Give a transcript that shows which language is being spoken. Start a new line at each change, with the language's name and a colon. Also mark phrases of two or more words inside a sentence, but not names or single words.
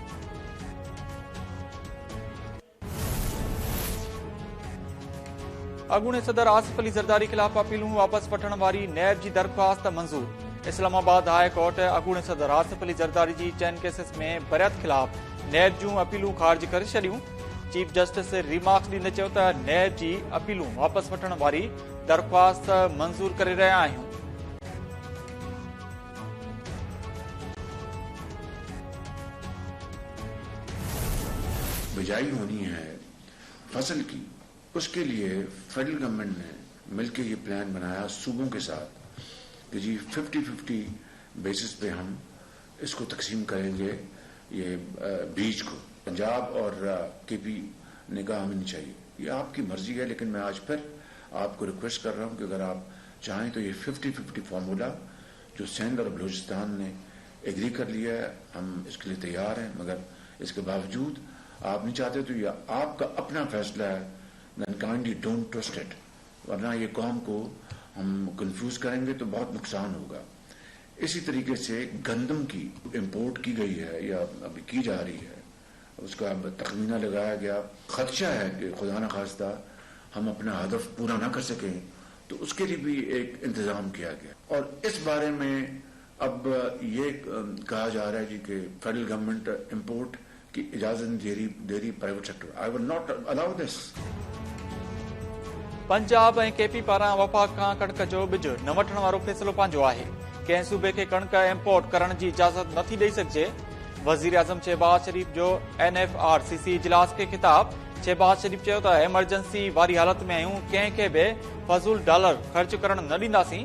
Sindhi: अॻूणे सदर आसिफ अली ज़रदारी ख़िलाफ़ अपीलूं वापसि वठण वारी नैब जी दरख़्वास्त मंज़ूर। इस्लामाबाद हाई कोर्ट अॻूणे सदर आसिफ अली ज़रदारी जी 10 केसिस में बरियत ख़िलाफ़ नैब जूं अपीलूं ख़ारिज करे छॾियूं।
English: Chief Justice remarks
Sindhi: ॾींदे चयो त नैब जी अपीलूं वापसि वठण वारी दरख़्वास्त मंज़ूर करे रहिया आहियूं।
Urdu: بجائی ہونی ہے فصل کی، اس کے لیے فیڈرل گورنمنٹ نے مل کر یہ پلان بنایا صوبوں کے ساتھ کہ جی 50-50 بیسس پہ ہم اس کو تقسیم کریں گے یہ بیج کو. پنجاب اور KP نے کہا ہمیں نہیں چاہیے. یہ آپ کی مرضی ہے، لیکن میں آج پھر آپ کو ریکویسٹ کر رہا ہوں کہ اگر آپ چاہیں تو یہ 50-50 فارمولا جو سندھ اور بلوچستان نے ایگری کر لیا ہے، ہم اس کے لیے تیار ہیں. مگر اس کے باوجود آپ نہیں چاہتے تو یہ آپ کا اپنا فیصلہ ہے.
English: Then kindly don't trust it,
Urdu: ورنہ یہ قوم کو ہم کنفیوز کریں گے تو بہت نقصان ہوگا. اسی طریقے سے گندم کی امپورٹ کی گئی ہے یا ابھی کی جا رہی ہے، اس کا تخمینہ لگایا گیا. خدشہ ہے کہ خدا نہ خواستہ ہم اپنا ہدف پورا نہ کر سکیں، تو اس کے لیے بھی ایک انتظام کیا گیا. اور اس بارے میں اب یہ کہا جا رہا ہے جی کہ
English: federal government
Urdu: امپورٹ کی اجازت دے رہی
English: private sector. I will not allow this.
Sindhi: पंजाब ऐं KP पारां वफ़ाक़ खां कणक जो बिज न वठण वारो फ़ैसिलो पंहिंजो आहे। कंहिं सूबे खे कणक इम्पोर्ट करण जी इजाज़त नथी ॾेई सघिजे। वज़ीर आज़म शहबाज शरीफ़ जो NFRCC इजलास खे ख़िताब। शहबाज शरीफ़ चयो त एमरजेंसी वारी हालत में आहियूं, कंहिंखे बि फज़ूल डॉलर ख़र्च करण न ॾींदासीं।